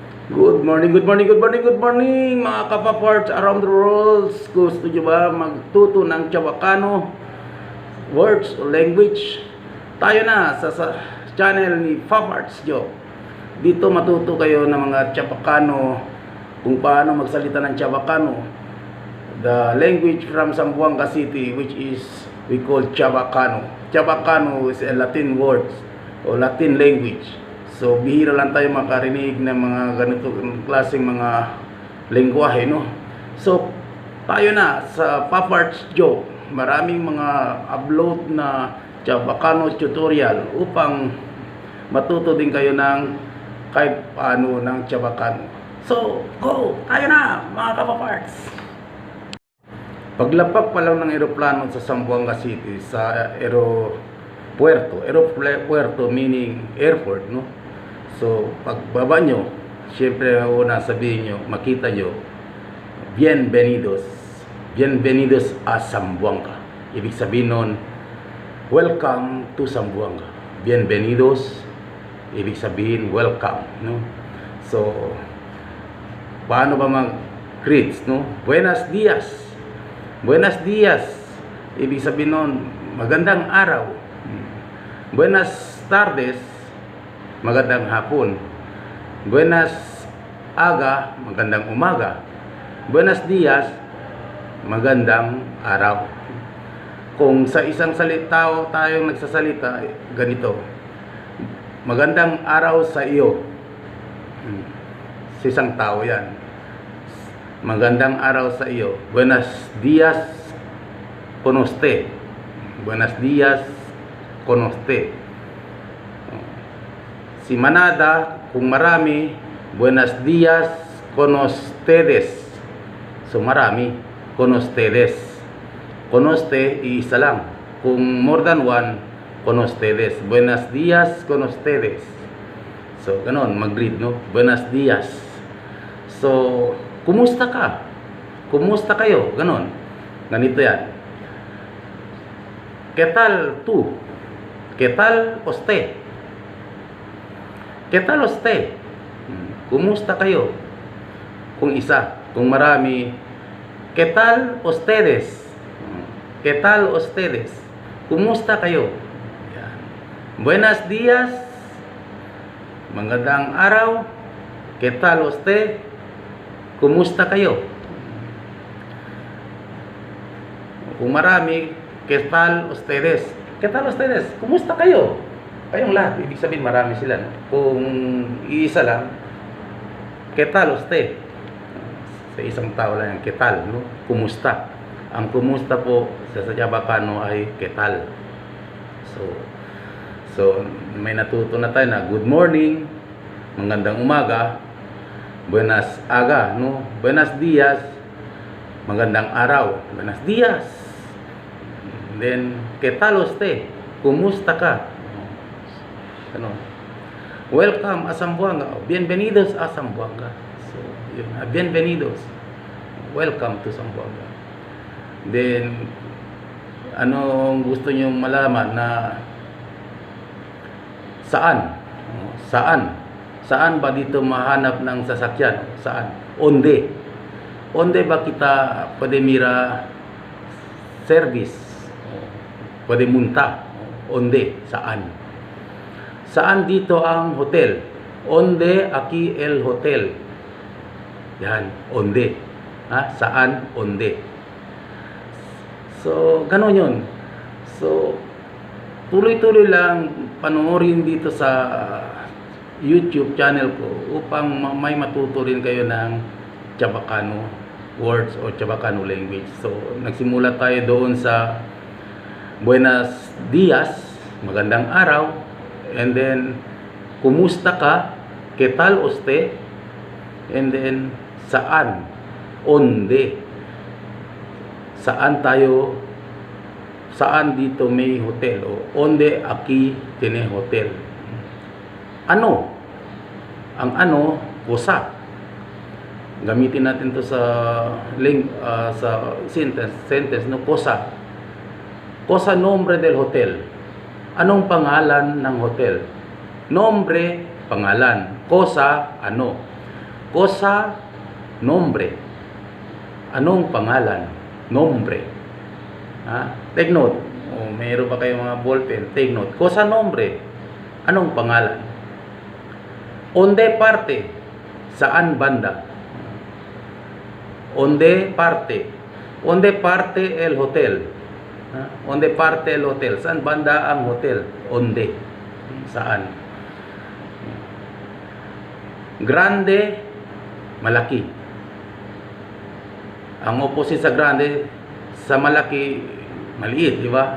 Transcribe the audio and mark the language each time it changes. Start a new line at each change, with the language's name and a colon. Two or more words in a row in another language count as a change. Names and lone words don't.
English: Good morning, good morning, good morning, good morning
Filipino: mga kapaparts
English: around the world.
Filipino: Gusto nyo ba magtuto ng
Chavacano: Chavacano words
Filipino: o language? Tayo na sa channel ni Paparts Joe. Dito matuto kayo ng
Chavacano: mga Chavacano,
Filipino: kung paano magsalita ng Chavacano.
English: The language from Zamboanga City, which is we call Chavacano. Chavacano is a Latin word
Filipino: o Latin
English: language.
Filipino: So, bihira lang tayo makarinig ng mga ganito klaseng mga lengguwahe, no? So, tayo na sa Paparts Joe. Maraming mga upload na
English: Chavacano tutorial
Filipino: upang matuto din kayo ng kahit paano ng Chavacano. So, go! Tayo na, mga kapaparts! Paglapak pa lang ng eroplano sa Zamboanga City, sa aeropuerto meaning airport, no? So, pagbaba nyo, syempre una sabihin nyo, makita nyo,
Chavacano: bienvenidos. Bienvenidos a Zamboanga.
Filipino: Ibig sabihin nun,
English: welcome to Zamboanga.
Filipino: Bienvenidos, ibig sabihin, welcome. No? So, paano ba mag-greets? No?
Chavacano: Buenos dias. Buenos dias.
Filipino: Ibig sabihin nun, magandang araw.
Chavacano: Buenas tardes.
Filipino: Magandang hapon.
Chavacano: Buenas aga,
Filipino: magandang umaga.
Chavacano: Buenos dias,
Filipino: magandang araw. Kung sa isang salita tayong nagsasalita, ganito. Magandang araw sa iyo. Sa isang tao yan. Magandang araw sa iyo.
Chavacano: Buenos dias con usted. Buenos dias con usted. Si manada,
Filipino: kung marami,
Chavacano: buenos dias con ustedes.
Filipino: So marami,
Chavacano: con ustedes. Con usted,
Filipino: iisa lang. Kung
English: more than one,
Chavacano: con ustedes. Buenos dias con ustedes.
Filipino: So, ganon, mag-greet, no? Buenos dias. So, kumusta ka? Kumusta kayo? Ganon. Ganito yan.
Chavacano: ¿Qué tal tú? ¿Qué tal usted? ¿Qué tal usted?
Filipino: Kumusta kayo? Kung isa, kung marami,
Chavacano: ¿qué tal ustedes? ¿Qué tal ustedes?
Filipino: Kumusta kayo? Yan.
Chavacano: Buenos dias.
Filipino: Magandang araw.
Chavacano: ¿Qué tal usted?
Filipino: Kumusta kayo? Kung marami,
Chavacano: ¿qué tal ustedes? ¿Qué tal ustedes?
Filipino: Kumusta kayo? Kayong lahat, ibig sabihin marami sila. No? Kung iisa lang,
Chavacano: ¿qué tal usted?
Filipino: Sa isang tao lang yan,
Chavacano: ¿qué tal? No?
Filipino: Kumusta? Ang kumusta po sa Chavacano ay
Chavacano: ¿qué tal?
Filipino: So, may natuto na tayo na
English: good morning,
Filipino: magandang umaga,
Chavacano: buenas aga, no? Buenos dias,
Filipino: magandang araw,
Chavacano: buenos dias. Then, ¿qué tal usted?
Filipino: Kumusta ka? Ano? Welcome a Zamboanga.
Chavacano: Bienvenidos a Zamboanga. So, yun. Bienvenidos.
English: Welcome to Zamboanga.
Filipino: Then, anong gusto nyo malaman na saan? Saan? Saan ba dito mahanap ng sasakyan? Saan?
Chavacano: Onde? Onde ba kita pwede mira service? Pwede munta? Onde? Saan?
Filipino: Saan dito ang hotel?
Chavacano: Onde aquí el hotel?
Filipino: Yan, onde. Ha? Saan? Onde. So, gano'n yun. So, tuloy-tuloy lang panoorin dito sa
English: YouTube channel
Filipino: ko upang may matuto rin kayo ng
English: Chavacano words
Filipino: o
English: Chavacano language.
Filipino: So, nagsimula tayo doon sa
Chavacano: Buenos dias,
Filipino: magandang araw.
English: And then,
Filipino: kumusta ka?
Chavacano: ¿Qué tal usted?
English: And then,
Filipino: saan? Onde? Saan tayo? Saan dito may hotel?
Chavacano: O, onde aquí tiene hotel?
Filipino: Ano? Ang ano, cosa. Gamitin natin to sa sentence, no?
Chavacano: Cosa. Cosa nombre del hotel.
Filipino: Anong pangalan ng hotel? Nombre, pangalan. Cosa, ano.
Chavacano: Cosa nombre.
Filipino: Anong pangalan? Nombre.
English: Take note.
Filipino: O mayroon ba kayong mga ballpen?
English: Take note.
Chavacano: Cosa nombre.
Filipino: Anong pangalan?
Chavacano: Onde parte.
Filipino: Saan banda?
Chavacano: Onde parte. Onde parte el hotel. Onde parte el hotel.
Filipino: Saan banda ang hotel? Onde. Saan? Grande, malaki. Ang opposite sa grande, sa malaki, maliit, di ba?